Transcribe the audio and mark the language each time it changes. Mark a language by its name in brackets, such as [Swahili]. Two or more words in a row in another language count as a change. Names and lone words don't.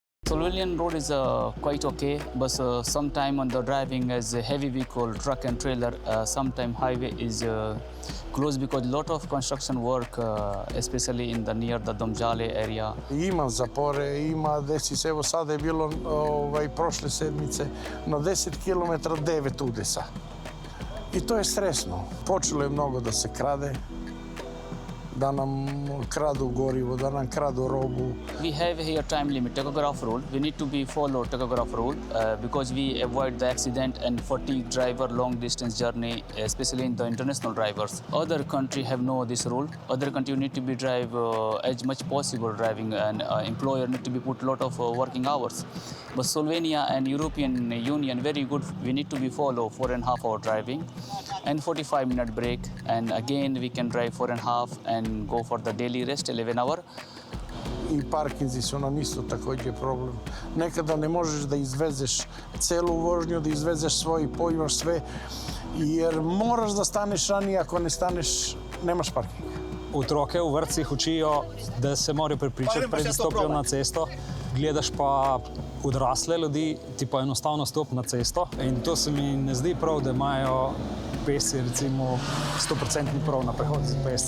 [English] Slovenian road is quite okay, but sometime on the driving as a heavy vehicle, truck and trailer, sometime highway is closed because lot of construction work, especially in the near the Domžale area. [Serbian] Ima zapore, ima, desi se, evo sada je bilo prošle sedmice na 10 km 9 udesa. I to je stresno. Počelo je mnogo da se krade, da nam kradu gorivo, da nam kradu robu. [English] We have here time limit, tachograph rule. We need to be follow tachograph rule because we avoid the accident and fatigue driver long distance journey, especially in the international drivers. Other country have no this rule. Other country need to be drive as much possible driving, and employer need to be put lot of working hours. But Slovenia and European Union very good. We need to be follow 4.5 hour driving and 45-minute break, and again we can drive 4.5 and go for the daily rest 11 hour. [Serbian] I parkinzi su nam isto također problem. Nekada ne možeš da izvezeš celu vožnju, da izvezeš svoj pojmaš sve, jer moraš da staneš ranije, ako ne staneš, nemaš parking. [Slovenian] Otroke v vrtcih učijo, da se morajo prepričati, preden stopijo na cesto. Gledaš pa odrasle ljudi, ti pa enostavno stop na cesto. In to se mi ne zdi prav, da imajo pešci recimo 100% prav na prehod za pešce.